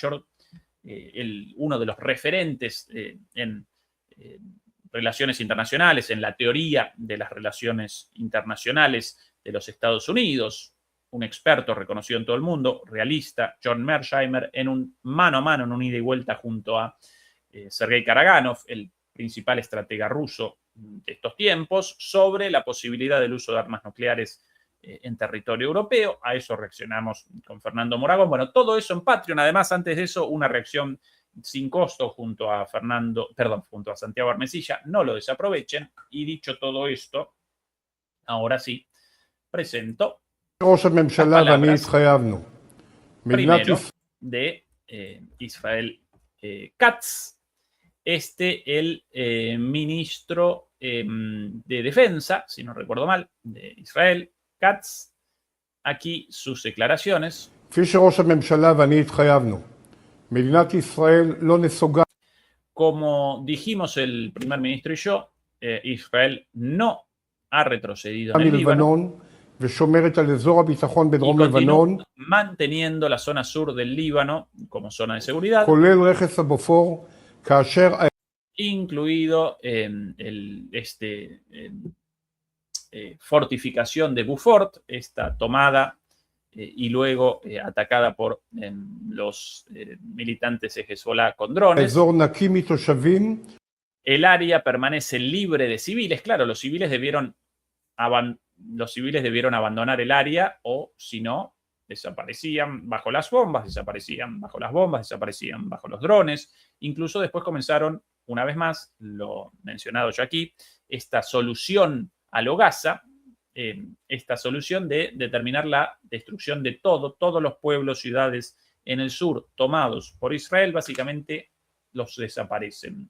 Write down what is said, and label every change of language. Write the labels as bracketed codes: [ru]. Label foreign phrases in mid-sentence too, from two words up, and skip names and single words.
[es] uno de los referentes en relaciones internacionales, en la teoría de las relaciones internacionales de los Estados Unidos, un experto reconocido en todo el mundo, realista, John Mearsheimer, en un mano a mano, en un ida y vuelta junto a Sergei Karaganov, el principal estratega ruso de estos tiempos, sobre la posibilidad del uso de armas nucleares en territorio europeo. A eso reaccionamos con Fernando Moragón. Bueno, todo eso en Patreon. Además, antes de eso, una reacción sin costo junto a Santiago Armesilla. No lo desaprovechen. Y dicho todo esto, ahora sí, presento [he] ראש הממשלה ואני התחייבנו. [es] primero de Israel Katz, el ministro de Defensa, si no recuerdo mal, de Israel, Katz. Aquí sus declaraciones. [he] כפי שראש הממשלה ואני התחייבנו, מדינת ישראל לא נסוגה. [es] Como dijimos el primer ministro y yo, Israel no ha retrocedido en el Líbano [he] ושומרת על אזור הביטחון בדרום [es] y [he] לבנון, [es] manteniendo la zona sur del Líbano como zona de seguridad, [he] כולל רכס הבופור, כאשר [es] incluido fortificación de Beaufort, esta tomada y luego atacada por los militantes de Hezbollah con drones. [he] האזור נקי מתושבים. [es] El área permanece libre de civiles. Claro, los civiles debieron abandonar el área, o si no, desaparecían bajo las bombas, desaparecían bajo los drones. Incluso después comenzaron, una vez más, lo mencionado yo aquí, esta solución a lo Gaza, esta solución de determinar la destrucción de todos los pueblos, ciudades en el sur tomados por Israel, básicamente los desaparecen.